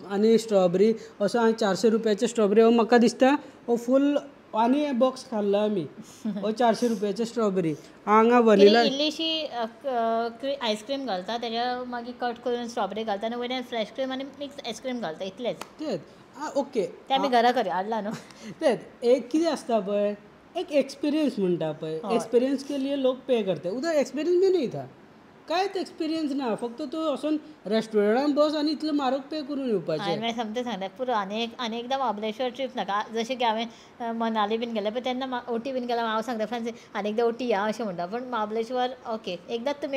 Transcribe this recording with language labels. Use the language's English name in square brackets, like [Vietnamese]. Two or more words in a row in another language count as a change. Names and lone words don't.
[Konkani] आनी स्ट्रॉबेरी असो हांवें 400 रुपयाचे स्ट्रॉबेरी हो म्हाका दिसता हो फूल आनी बॉक्स खाल्लो आमी हो 400 रुपयाचे स्ट्रॉबेरी. हांगा वनिला इल्लीशी आयस्क्रीम घालता तेज्या मागीर कट करून स्ट्रॉबेरी घालता आनी वयल्यान [English] fresh cream [Konkani] आनी [English] mix ice cream [Konkani] घालता इतलेंच. तेच ओके ते आमी घरा करी हाडला न्हू. तेच एक कितें आसता पळय एक एक्सपिरियंस म्हणटा पळय [Hindi] एक्सपिरियंस के लिए लोग पे करते. उधर एक्सपिरियंस भी नहीं था [Konkani] कांयच एक्सपिरियन्स ना. फक्त तूं वचून रेस्टॉरंटान बस आनी इतलें म्हारग पे करून येवपाचें. हांवें समतें सांगलें पुरो आनी एकदां महाबळेश्वर ट्रीप नाका जशें की हांवें मनाली बीन गेलें पळय तेन्ना ओटी बीन गेल्यार हांव सांगता फ्रेंड्स आनी एकदां ओटी या अशें म्हणटा. पूण महाबळेश्वर ओके एकदांच तुमी